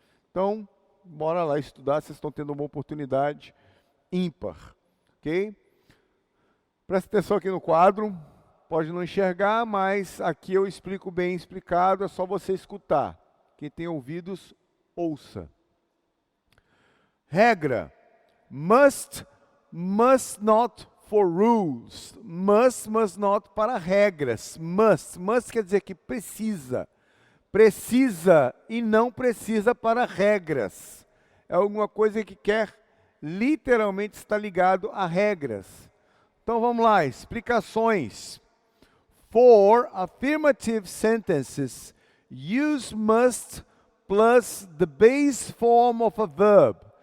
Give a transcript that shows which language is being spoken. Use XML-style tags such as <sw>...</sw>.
<pt>Então, bora lá estudar, vocês estão tendo uma oportunidade ímpar, ok? Presta atenção aqui no quadro, pode não enxergar, mas aqui eu explico bem explicado, é só você escutar. Quem tem ouvidos, ouça.</pt> <en>Regra: must not for rules.</en> <pt>Must not para regras. Must quer dizer que precisa. Precisa e não precisa para regras. É alguma coisa que quer literalmente estar ligado a regras. Então vamos lá, explicações.</pt> <en>For affirmative sentences, use must plus the base form of a verb.</en>